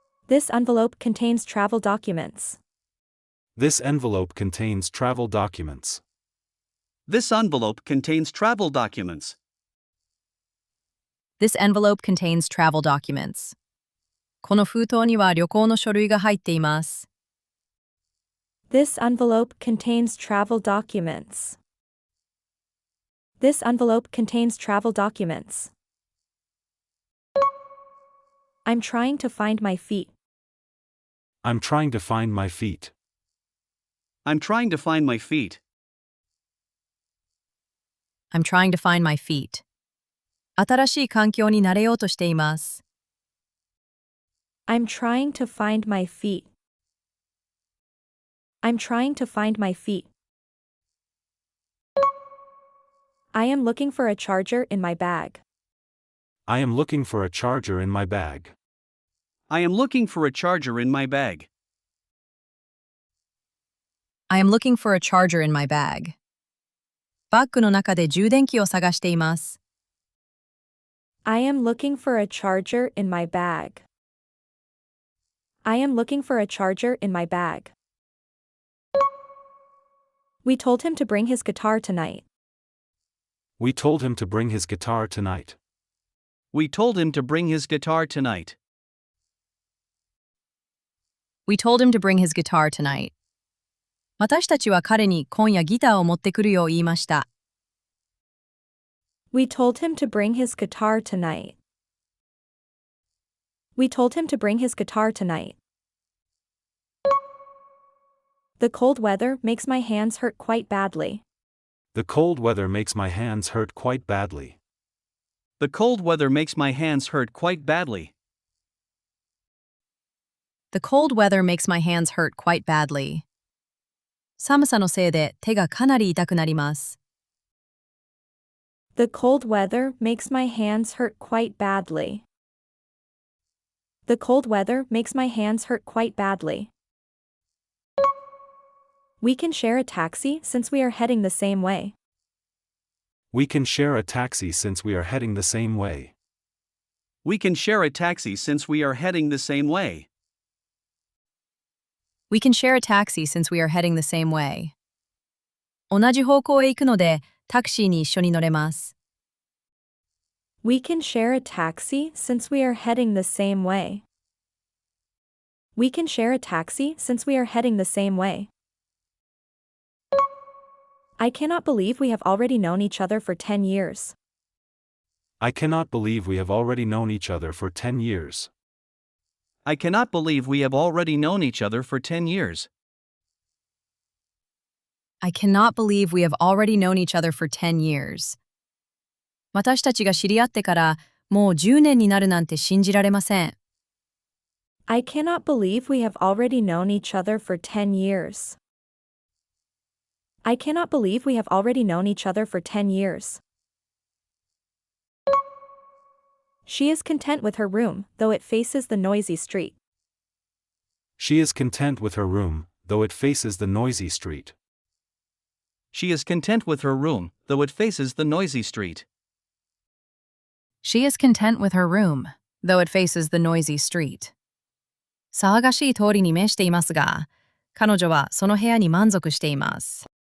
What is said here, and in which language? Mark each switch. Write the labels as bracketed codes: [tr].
[en] This envelope contains travel documents. This envelope contains travel documents. This envelope contains travel documents. This envelope contains travel documents. [ja] この封筒には旅行の書類が入っています。 [en] This envelope contains travel documents. This envelope contains travel documents. I'm trying to find my feet. I'm trying to find my feet. I'm trying to find my feet. I'm trying to find my feet. [ja] 新しい環境に慣れようとしています。 [en] I'm trying to find my feet. I'm trying to find my feet. I am looking for a charger in my bag. I am looking for a charger in my bag. I am looking for a charger in my bag. I am looking for a charger in my bag. [ja] バッグの中で充電器を探しています。 [en] I am looking for a charger in my bag. I am looking for a charger in my bag. We told him to bring his guitar tonight. We told him to bring his guitar tonight. We told him to bring his guitar tonight. We told him to bring his guitar tonight. [ja] 私たちは彼に今夜ギターを持ってくるよう言いました。 [en] We told him to bring his guitar tonight. We told him to bring his guitar tonight. The cold weather makes my hands hurt quite badly. The cold weather makes my hands hurt quite badly. The cold weather makes my hands hurt quite badly. The cold weather makes my hands hurt quite badly. [ja] 寒さのせいで手がかなり痛くなります。 [en] The cold weather makes my hands hurt quite badly. The cold weather makes my hands hurt quite badly. We can share a taxi since we are heading the same way. We can share a taxi since we are heading the same way. We can share a taxi since we are heading the same way. We can share a taxi since we are heading the same way. [ja] 同じ方向へ行くのでタクシーに一緒に乗れます。 [en] We can share a taxi since we are heading the same way. We can share a taxi since we are heading the same way. I cannot believe we have already known each other for 10 years. I cannot believe we have already known each other for 10 years. I cannot believe we have already known each other for 10 years. I cannot believe we have already known each other for 10 years. [ja] 私たちが知り合ってからもう10年になるなんて信じられません。 [en] I cannot believe we have already known each other for 10 years. I cannot believe we have already known each other for 10 years. She is content with her room, though it faces the noisy street. She is content with her room, though it faces the noisy street. She is content with her room, though it faces the noisy street. She is content with her room, though it faces the noisy street. [ja] 騒がしい通りに面していますが、彼女はその部屋に満足しています。